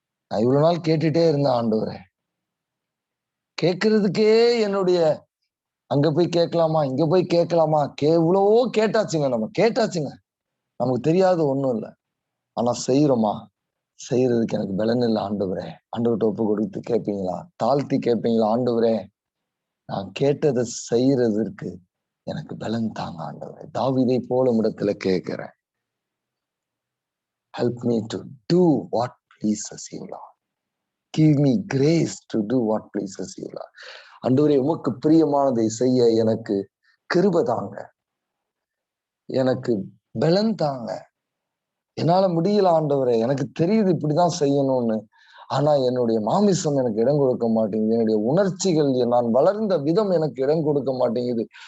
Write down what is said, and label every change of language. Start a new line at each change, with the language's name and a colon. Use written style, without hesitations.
Tamil: நான் இவ்வளவு நாள் கேட்டுட்டே இருந்தேன் ஆண்டவரே, கேட்கறதுக்கே என்னுடைய அங்க போய் கேட்கலாமா, இங்க போய் கேட்கலாமா, இவ்வளவோ கேட்டாச்சுங்க, நம்ம கேட்டாச்சுங்க, நமக்கு தெரியாத ஒண்ணும் இல்லை. ஆனா செய்யறோமா? செய்யறதுக்கு எனக்கு பலன் இல்லை ஆண்டவரே. ஆண்டவர்கிட்ட ஒப்பு கொடுத்து கேட்பீங்களா? தாழ்த்தி கேட்பீங்களா? ஆண்டவரே, நான் கேட்டதை செய்யறதற்கு எனக்கு பலன் தாங்க ஆண்டவரே. தாவீதை போல இடத்துல கேட்கிறேன்.
English: Help me to do what pleases you, Lord. Give me grace to do what pleases you, Lord.
Tamil: ஆண்டவரே, உமக்கு பிரியமானதை செய்ய எனக்கு கிருபை தாங்க, எனக்கு பலன் தாங்க, என்னால முடியல ஆண்டவரே, எனக்கு தெரியுது இப்படிதான் செய்யணும்னு. ஆனா என்னுடைய மாமிசம் எனக்கு இடம் கொடுக்க மாட்டேங்குது. என்னுடைய உணர்ச்சிகள், நான் வளர்ந்த விதம் எனக்கு இடம் கொடுக்க மாட்டேங்குது.